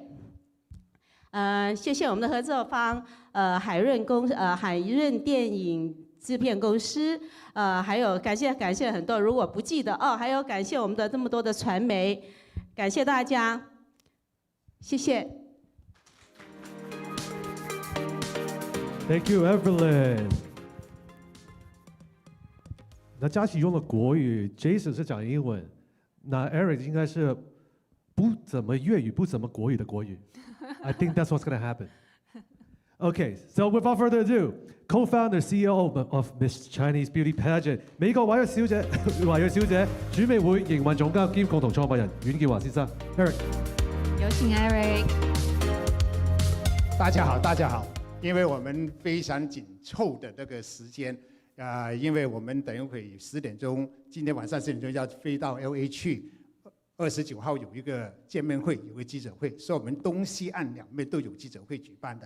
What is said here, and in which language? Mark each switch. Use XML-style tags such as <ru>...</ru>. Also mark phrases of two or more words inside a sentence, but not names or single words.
<zh>谢谢我们的合作方海润电影制片公司，还有感谢很多，如果不记得还有感谢我们的这么多的传媒，感谢大家，谢谢。</zh> <en>Thank you, Evelyn。</en> <zh>那佳琪用了国语 ，Jason 是讲英文，那 Eric 应该是不怎么粤语、不怎么国语的国语。</zh> <en>I think that's what's going to happen. Okay, so without further ado, co-founder, CEO of Miss Chinese Beauty Pageant</en> <zh>美國華裔小姐主美會營運總監兼共同創辦人阮建華先生</zh> <en>Eric。</en> <zh>有請 Eric。大家好，大家好。因为我们非常紧凑的这个时间。因为我们等一会10点钟，今天晚上10点钟要飞到 LA 去，29号有一个见面会，有个记者会，所以我们东西岸两面都有记者会举办的。</zh>